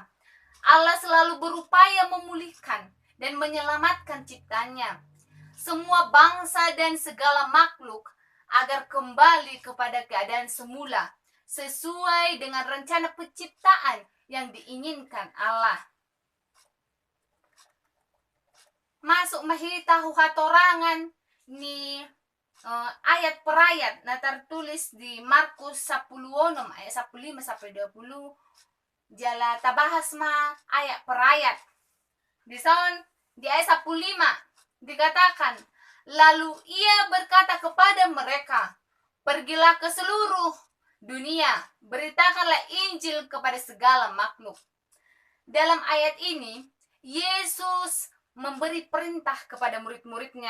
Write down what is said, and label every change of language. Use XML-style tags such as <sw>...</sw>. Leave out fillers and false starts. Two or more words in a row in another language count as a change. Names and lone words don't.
<id>Allah selalu berupaya memulihkan dan menyelamatkan ciptanya, semua bangsa dan segala makhluk, agar kembali kepada keadaan semula sesuai dengan rencana penciptaan yang diinginkan Allah.</id> <bbc>Masuk mahitahu hatorangan ni ayat per ayat nah</bbc> <id>tertulis di Markus 10 ayat 15 sampai 20.</id> <bbc>Jala tabahas ma ayat per ayat.</bbc> <id>Di ayat 15 dikatakan, lalu ia berkata kepada mereka, "Pergilah ke seluruh dunia, beritakanlah Injil kepada segala makhluk." Dalam ayat ini, Yesus memberi perintah kepada murid-muridnya.</id>